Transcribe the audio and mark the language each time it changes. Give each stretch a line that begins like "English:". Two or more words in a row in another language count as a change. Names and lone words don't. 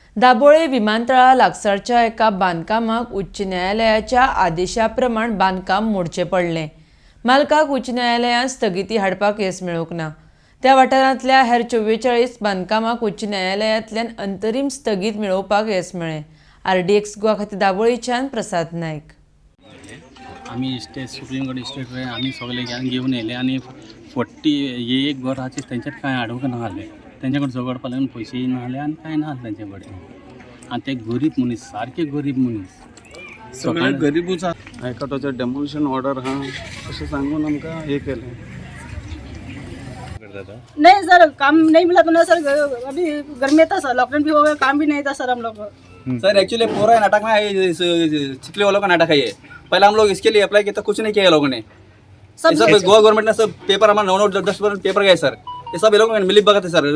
Konkani: दाबोळे विमानतळा लागसारच्या एका बांदकामाक उच्च न्यायालयाच्या आदेशाप्रमाण बांदकाम मोडचें पडलें। मालकाक उच्च न्यायालयान स्थगिती हाडपाक येस मेळूंक ना। त्या वाठारांतल्या हेर 44 बांदकामाक उच्च न्यायालयातल्यान अंतरीम स्थगीत मेळोवपाक येस मेळ्ळें। RDX गोवा खातीर दाबोळेच्यान प्रसाद नायक। आम्ही सुप्रीम कोर्ट स्टेट आम्ही सगळे घेऊन येले आणि 40 एक घर आहा त्यांच्यात काय आडवक ना आले, त्यांच्याकडे झगड पाल्यान पैसेही ना आले आणि काय ना आले त्यांच्याकडे। आणि ते गरीब मनीस, सारखे गरीब मनीस, सगळे गरीबूच हायकोर्टाचं
English: demolition order
Konkani: हा असं सांगून आमकां हे केलं।
Hindi: नहीं सर, काम नहीं मिला तो ना सर, अभी गर्मी था सर, लॉकडाउन भी हो गया, काम भी नहीं था सर हम लोग को। सर एक्चुअली पूरा नाटक ना चिखली वालों का नाटक है ये। पहले हम लोग इसके लिए अप्लाई किया था, कुछ नहीं किया लोगों ने। सब गोवा गवर्नमेंट ने सब पेपर हमारा 9-10 पेपर गए सर, ये सब ये लोग मिली भगत है सर।